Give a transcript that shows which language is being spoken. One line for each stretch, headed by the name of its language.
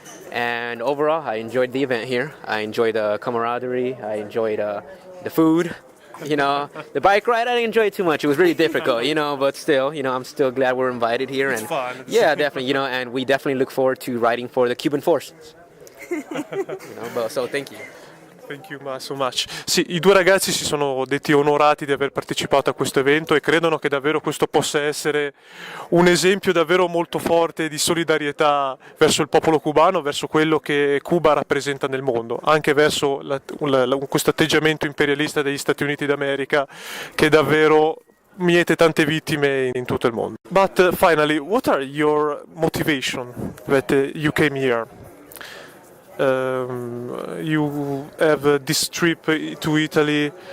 English: And overall, I enjoyed the event here. I enjoyed the camaraderie. I enjoyed the food. The bike ride, I didn't enjoy it too much. It was really difficult, but still, I'm still glad we're invited here. It's fun. Yeah, definitely, and we definitely look forward to riding for the Cuban forces. So thank you. Thank you so much.
Italian: Sì, i due ragazzi si sono detti onorati di aver partecipato a questo evento e credono che davvero questo possa essere un esempio davvero molto forte di solidarietà verso il popolo cubano, verso quello che Cuba rappresenta nel mondo, anche verso questo atteggiamento imperialista degli Stati Uniti d'America che davvero miete tante vittime in tutto il mondo.
English: But finally, what are your motivation that you came here? You have this trip to Italy.